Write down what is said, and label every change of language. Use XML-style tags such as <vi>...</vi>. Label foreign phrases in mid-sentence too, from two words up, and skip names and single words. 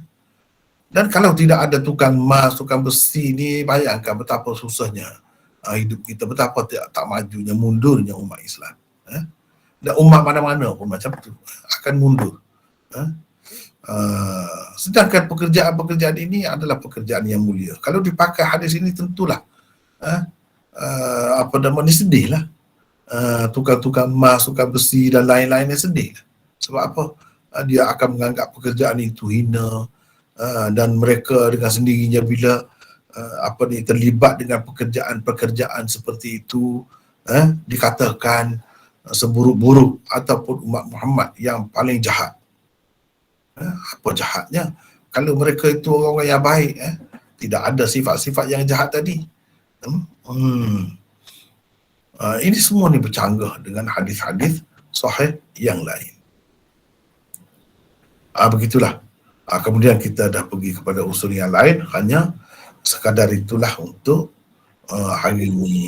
<ms>Dan kalau tidak ada tukang emas, tukang besi ni, bayangkan betapa susahnya hidup kita, betapa tak majunya, mundurnya umat Islam. Dan umat mana-mana pun macam tu akan mundur. Sedangkan pekerjaan-pekerjaan ini adalah pekerjaan yang mulia. Kalau dipakai hadis ini tentulah sedih lah. Tukang-tukang emas, tukang besi dan lain-lainnya sedih. Sebab apa? Dia akan menganggap pekerjaan itu hina, dan mereka dengan sendirinya bila terlibat dengan pekerjaan-pekerjaan seperti itu, dikatakan seburuk-buruk ataupun umat Muhammad yang paling jahat. Apa jahatnya? Kalau mereka itu orang-orang yang baik, tidak ada sifat-sifat yang jahat tadi. Ini semua ni bercanggah dengan hadis-hadis sahih yang lain. Begitulah. Kemudian kita dah pergi kepada usul yang lain, hanya sekadar itulah untuk hari ini.</ms>